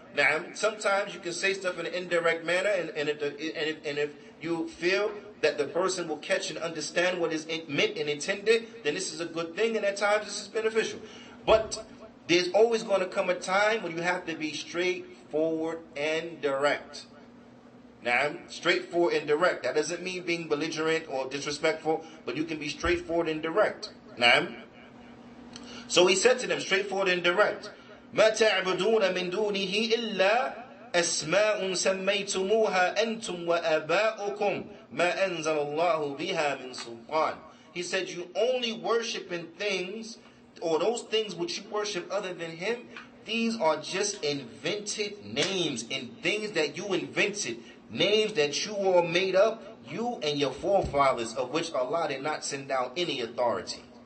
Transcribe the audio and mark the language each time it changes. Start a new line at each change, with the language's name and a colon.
English: Now, sometimes you can say stuff in an indirect manner, and if you feel that the person will catch and understand what is meant and intended, then this is a good thing, and at times this is beneficial. But there's always going to come a time when you have to be straightforward and direct. Now, straightforward and direct. That doesn't mean being belligerent or disrespectful, but you can be straightforward and direct. Now, so he said to them, straightforward and direct,
Arabic: مَا تَعْبُدُونَ مِن دُونِهِ إِلَّا أَسْمَاءٌ سَمَّيْتُمُوهَا أَنْتُمْ وَآبَاؤُكُمْ مَا أَنزَلَ اللَّهُ بِهَا مِن سُلْطَانٍ.
English: He said, you only worship in things, or those things which you worship other than Him, these are just invented names, and things that you invented, names that you all made up, you and your forefathers, of which Allah did not send down any authority.